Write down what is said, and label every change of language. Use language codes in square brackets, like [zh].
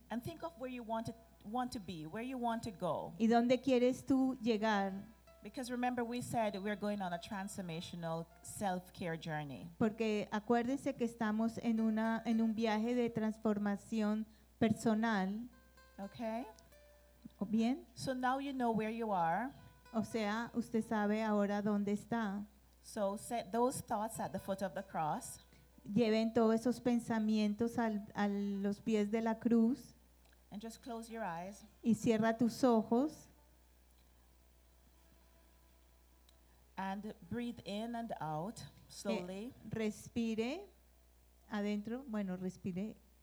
[en] And think of where you want to be, where you want to go. [es] ¿Y dónde quieres tú llegar? [en] Because remember, we said we're going on a transformational self-care journey. [es] Porque acuérdense que estamos en un viaje de transformación personal. [en] Okay. [es] ¿O bien? [en] So now you know where you are. [es] O sea, usted sabe ahora dónde está. [en] So set those thoughts at the foot of the cross. [es] Lleven todos esos pensamientos a los pies de la cruz. [en] And just close your eyes. [es] Y cierra tus ojos. [en] And breathe in and out slowly. [es] Respire adentro, bueno, respire.